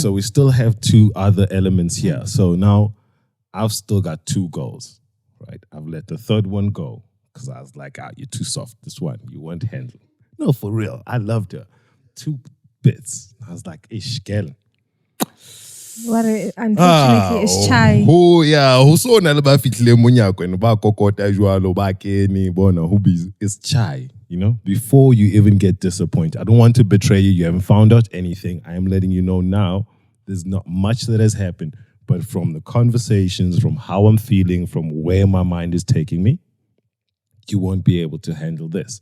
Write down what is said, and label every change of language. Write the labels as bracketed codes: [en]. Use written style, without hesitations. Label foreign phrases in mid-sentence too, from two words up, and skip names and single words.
[en] So we still have 2 other elements here. So now I've still got 2 goals, right? I've let the third one go because I was like, you're too soft. This one, you won't handle. No, for real. I loved her. 2 bits. I was like, ish, girl. unfortunately it's chai. Oh yeah, who saw [st] na ba fitlile monyako [en] and [st] ba kokota jwalo ba keni bona [en] who be it's chai, before you even get disappointed. I don't want to betray you. You haven't found out anything. I am letting you know now. There's not much that has happened, but from the conversations, from how I'm feeling, from where my mind is taking me, you won't be able to handle this.